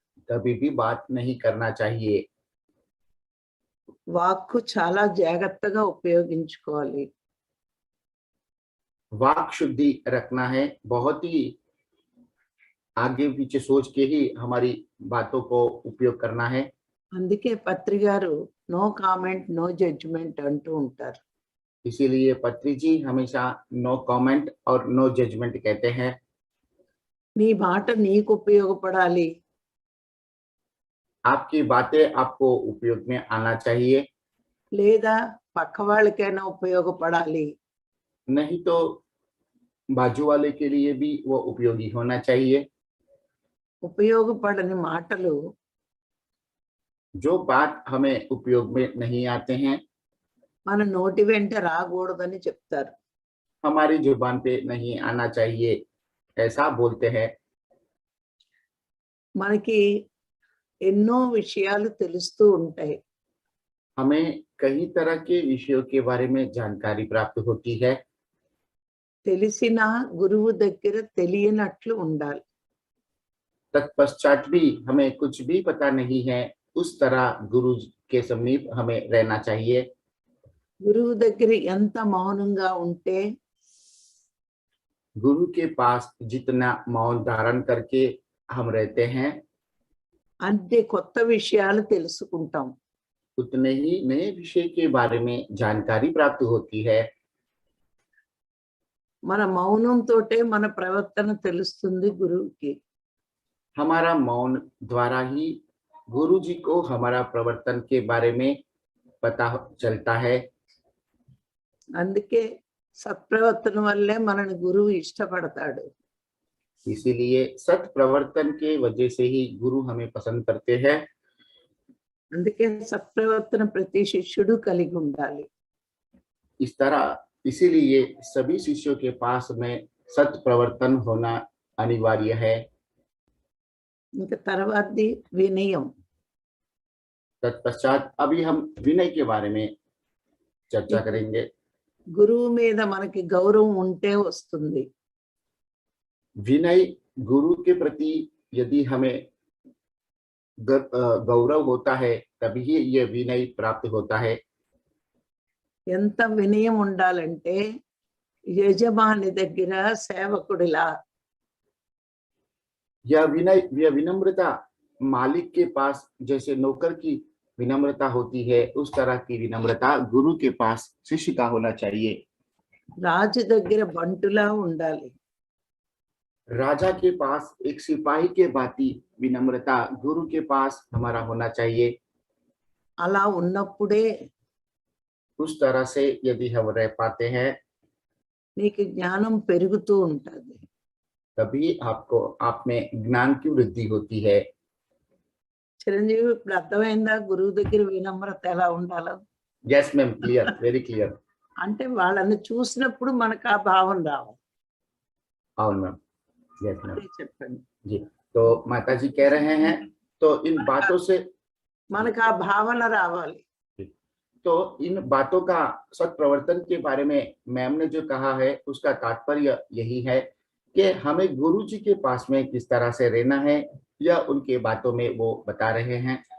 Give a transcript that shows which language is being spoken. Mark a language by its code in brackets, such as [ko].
[hi] कभी भी बात नहीं करना चाहिए। [te] వాక్కు చాలా జాగ్రత్తగా ఉపయోగించుకోవాలి. [hi] वाक शुद्धि रखना है। बहुत ही आगे पीछे सोच के ही हमारी बातों को उपयोग करना है। [te] అందుకే పత్రి గారు [en] no comment no judgement [te] అంటూ ఉంటారు. [hi] इसीलिए पत्री जी हमेशा [en] no comment [hi] और [en] no judgment [hi] कहते हैं। [te] నీ మాట నీకు ఉపయోగపడాలి, [hi] आपकी बातें आपको उपयोग में आना चाहिए, [te] లేదా పక్క వాళ్ళకైనా ఉపయోగపడాలి. [hi] नहीं तो बाजू वाले के लिए भी वो उपयोगी होना चाहिए। [te] ఉపయోగపడని మాటలు [hi] जो बात हमें उपयोग में नहीं आते हैं, [te] మన నోటి వెంట రాకూడదని చెప్తారు. [hi] हमारी जुबान पे नहीं आना चाहिए, ऐसा बोलते हैं। [te] మనకి ఎన్నో విషయాలు తెలుస్తూ ఉంటాయి. [hi] हमें कई तरह के विषयों के बारे में जानकारी प्राप्त होती है। [te] తెలిసిన గురువు దగ్గర తెలియనట్లు ఉండాలి. [hi] तत्पश्चात भी हमें कुछ भी पता नहीं है, उस तरह गुरु के समीप हमें रहना चाहिए। [te] గురువు దగ్గర ఎంత మౌనంగా ఉంటే [hi] गुरु के पास जितना मौन धारण करके हम रहते हैं, [te] అన్ని కొత్త విషయాలు తెలుసుకుంటాం. [hi] उतने ही नए विषय के बारे में जानकारी प्राप्त होती है। [te] మన మౌనంతోటే మన ప్రవర్తన తెలుస్తుంది గురువుకి. [hi] हमारा मौन द्वारा ही गुरु जी को हमारा प्रवर्तन के बारे में पता चलता है। [te] అందుకే సత్ప్రవర్తన వల్లే మనని గురువు ఇష్టపడతాడు. [hi] इसीलिए सत प्रवर्तन के वजह से ही गुरु हमें पसंद करते हैं। [te] అందుకే సత్ప్రవర్తన ప్రతి శిష్యుడు కలిగి ఉండాలి. [hi] इस तरह इसीलिए सभी शिष्यों के पास में सत प्रवर्तन होना अनिवार्य है। [te] ఇంకా తర్వాతది వినయం. [hi] तत्पश्चात अभी हम विनय के बारे में चर्चा करेंगे। [te] గురువు మీద మనకి గౌరవం ఉంటే వస్తుంది. [hi] विनय गुरु के प्रति यदि हमें गौरव होता है तभी ये विनय प्राप्त होता है। [te] ఎంత వినయం ఉండాలంటే యజమాని దగ్గర సేవకుడిలా, [hi] यह विनम्रता मालिक के पास जैसे नौकर की विनम्रता होती है, उस तरह की विनम्रता गुरु के पास शिष्य का होना चाहिए। [te] రాజు దగ్గర బంటులా ఉండాలి. [hi] राजा के पास एक सिपाही के भांति विनम्रता गुरु के पास हमारा होना चाहिए। [te] అలా ఉన్నప్పుడే [hi] उस तरह से यदि हम रह पाते हैं [te] నీకు జ్ఞానం పెరుగుతూ ఉంటుంది. [hi] तभी आपको आप में ज्ञान की वृद्धि होती है। [te] చిరంజీవి ఇప్పుడు అర్థమైందా గురువు దగ్గర వినమ్రత ఎలా ఉండాలో? [en] Yes ma'am, clear, very clear. [te] అంటే వాళ్ళని చూసినప్పుడు మనకు ఆ భావం రావాలి. [en] और ma'am, yes ma'am [te] అదే చెప్పండి. [hi] जी। तो माता जी कह रहे हैं, तो इन बातों से [te] మనకు ఆ భావన రావాలి. [hi] तो इन बातों का सत प्रवर्तन के बारे में मैम ने जो कहा है उसका तात्पर्य यही है कि हमें गुरु जी के पास में किस तरह से रहना है, या उनके बातों में वो बता रहे हैं।